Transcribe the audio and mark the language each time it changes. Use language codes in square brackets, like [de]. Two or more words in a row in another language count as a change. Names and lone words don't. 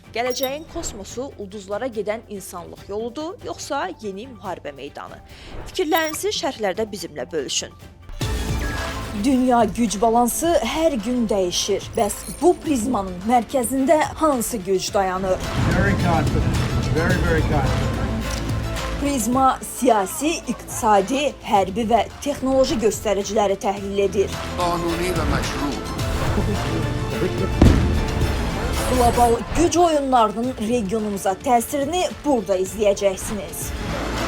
[az] Gələcəyin kosmosu ulduzlara gedən insanlıq yoludur, yoxsa yeni müharibə meydanı? Fikirlərinizi şərhlərdə bizimlə bölüşün. Dünya güc balansı hər gün dəyişir. Bəs bu prizmanın mərkəzində hansı güc dayanır? [en] Very confident. Very confident. [az] Prizma siyasi, iqtisadi, hərbi və texnoloji göstəriciləri təhlil edir. [fa] قانونی و مشروع [az] Qlobal güc oyunlarının regionumuza təsirini burada izləyəcəksiniz.